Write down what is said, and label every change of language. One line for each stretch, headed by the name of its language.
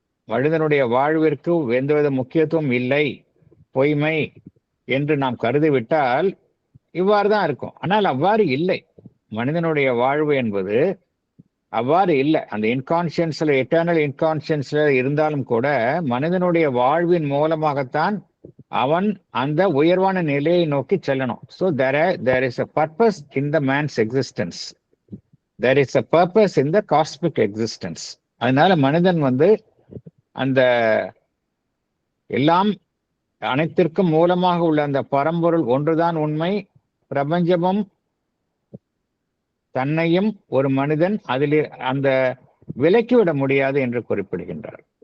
Tamil: மனிதனுடைய வாழ்விற்கு எந்தவித முக்கியத்துவம் இல்லை, பொய்மை என்று நாம் கருதிவிட்டால் இவ்வாறு தான் இருக்கும். ஆனால் அவ்வாறு இல்லை. மனிதனுடைய வாழ்வு என்பது அவ்வாறு இல்லை. அந்த இன்கான்ஷியன்ஸ்ல, எட்டர்னல் இன்கான்ஷியன்ஸ்ல இருந்தாலும் கூட மனிதனுடைய வாழ்வின் மூலமாகத்தான் அவன் அந்த உயர்வான நிலையை நோக்கி செல்லணும்.
English: So there is a purpose in the man's existence. There is a purpose in the cosmic existence.
Tamil: அதனால மனிதன் அந்த எல்லாம் அனைத்திற்கும் மூலமாக உள்ள அந்த பரம்பொருள் ஒன்றுதான் உண்மை. பிரபஞ்சமும் தன்னையும் ஒரு மனிதன் அதில் அந்த விலக்கிவிட முடியாது என்று குறிப்பிடுகின்றார்.